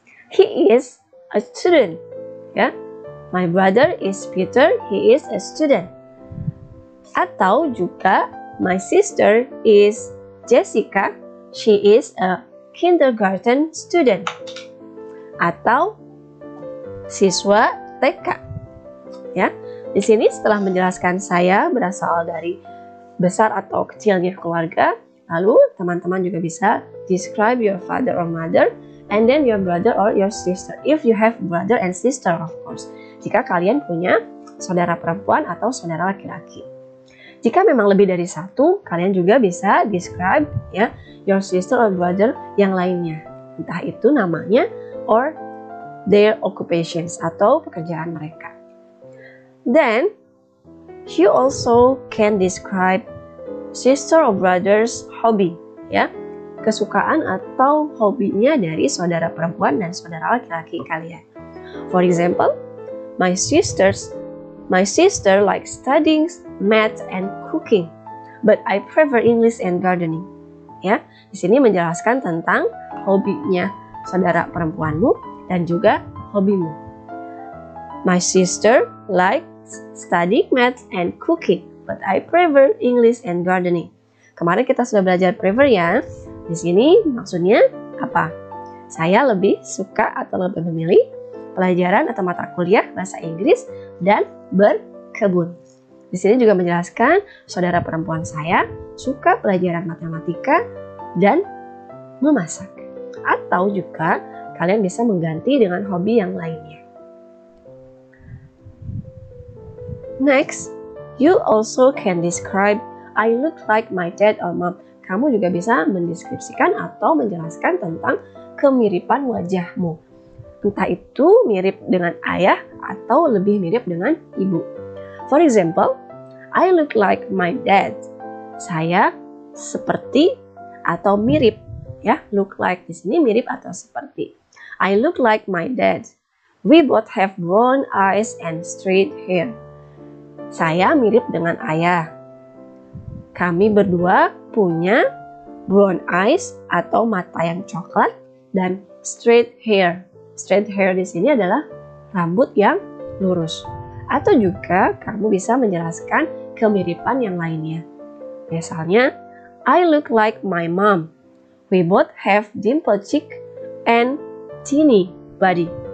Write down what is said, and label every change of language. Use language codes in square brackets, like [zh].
[en] He is a student. Ya, my brother is Peter. He is a student. [id] Atau juga, [en] my sister is Jessica. She is a kindergarten student. [id] Atau siswa TK. Ya, di sini setelah menjelaskan saya berasal dari besar atau kecilnya keluarga. Lalu teman-teman juga bisa [en] describe your father or mother and then your brother or your sister. If you have brother and sister, of course. [id] Jika kalian punya saudara perempuan atau saudara laki-laki. Jika memang lebih dari satu, kalian juga bisa describe ya [en] your sister or brother [id] yang lainnya. Entah itu namanya [en] or their occupations [id] atau pekerjaan mereka. [en] Then you also can describe sister or brother's hobby, [id] ya, kesukaan atau hobinya dari saudara perempuan dan saudara laki-laki kalian. [en] For example, my sister likes studying math and cooking, but I prefer English and gardening. [id] Ya, di sini menjelaskan tentang hobinya saudara perempuanmu dan juga hobimu. [en] My sister likes studying math and cooking, but I prefer English and gardening. [id] Kemarin kita sudah belajar prefer ya. Di sini maksudnya apa? Saya lebih suka atau lebih memilih pelajaran atau mata kuliah bahasa Inggris dan berkebun. Di sini juga menjelaskan saudara perempuan saya suka pelajaran matematika dan memasak. Atau juga kalian bisa mengganti dengan hobi yang lainnya. [en] Next, you also can describe I look like my dad or mom. [id] Kamu juga bisa mendeskripsikan atau menjelaskan tentang kemiripan wajahmu. Entah itu mirip dengan ayah atau lebih mirip dengan ibu. [en] For example, I look like my dad. [id] Saya seperti atau mirip, ya, look like di sini mirip atau seperti. [en] I look like my dad. We both have brown eyes and straight hair. [id] Saya mirip dengan ayah. Kami berdua punya brown eyes atau mata yang coklat dan straight hair. Straight hair di sini adalah rambut yang lurus. Atau juga kamu bisa menjelaskan kemiripan yang lainnya. Misalnya, [en] I look like my mom. We both have dimple cheek and teeny body.